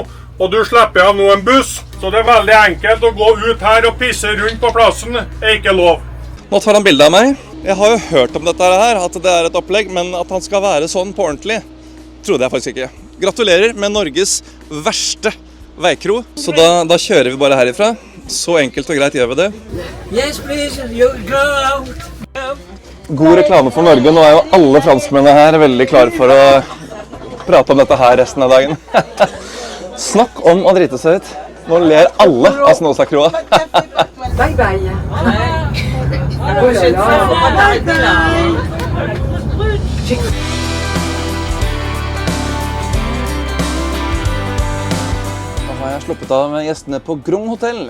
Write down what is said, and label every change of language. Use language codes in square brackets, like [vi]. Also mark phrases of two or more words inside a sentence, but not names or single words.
[no] Og du slipper av nå en buss, så det er veldig enkelt å gå ut her og pisse rundt på plassen. Det er ikke lov. Nå tar han bilde av meg. Jeg har jo hørt om dette her, at det er et opplegg, men at han skal være sånn på ordentlig, trodde jeg faktisk ikke. Gratulerer med Norges verste veikro, så da kjører vi bare herifra. Så enkelt og greit gjør vi det. [en] Yes, please, you go out. [no] God reklame for Norge. Nå er jo alle franskmennene her veldig klare for å prate om dette her resten av dagen. Snakk om å drite seg ut. Nå ler alle av Snåsakroa. [en] Bye bye. [no] Nå har jeg sluppet av med gjestene på Grung Hotel.